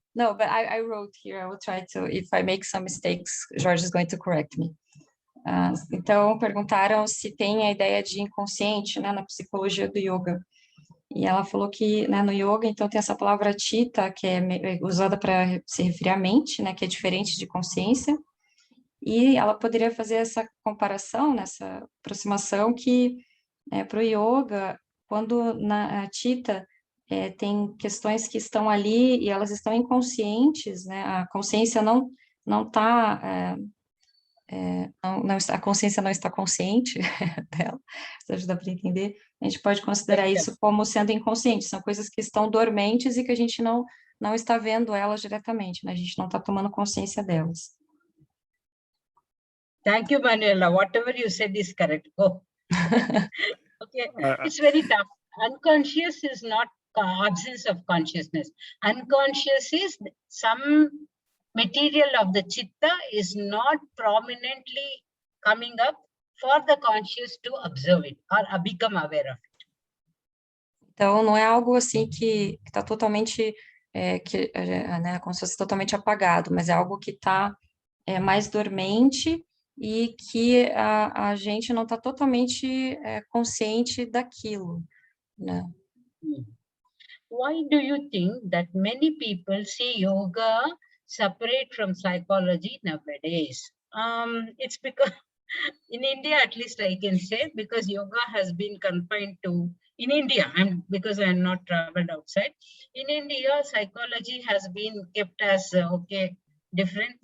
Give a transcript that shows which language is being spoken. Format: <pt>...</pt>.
<en>No, but I wrote here. I will try to. If I make some mistakes, Jorge is going to correct me.</en> <pt>Então, perguntaram se tem a ideia de inconsciente, né, na psicologia do yoga. E ela falou que, né, no yoga, então, tem essa palavra chitta, que é usada para se referir à mente, né, que é diferente de consciência. E ela poderia fazer essa comparação, nessa aproximação, que para o yoga, quando na chitta tem questões que estão ali e elas estão inconscientes, né, a consciência não está... a consciência não está consciente dela, isso ajuda para entender, a gente pode considerar isso como sendo inconsciente, são coisas que estão dormentes e que a gente não está vendo elas diretamente, né? A gente não está tomando consciência delas.</pt> <en>Thank you, Manuela. Whatever you said is correct. Oh. Okay, it's very tough. Unconscious is not absence of consciousness. Unconscious is some material of the chitta is not prominently coming up for the conscious to observe it or become aware of it.</en> <pt>Então, não é algo assim que está totalmente, né, como se fosse totalmente apagado, mas é algo que está mais dormente e que a gente não está totalmente consciente daquilo, né?</pt> <en>Why do you think that many people see yoga separate from psychology nowadays? It's because in India, at least I can say, because yoga has been confined to, in India, because I'm not traveled outside, in India, psychology has been kept as, different.</en>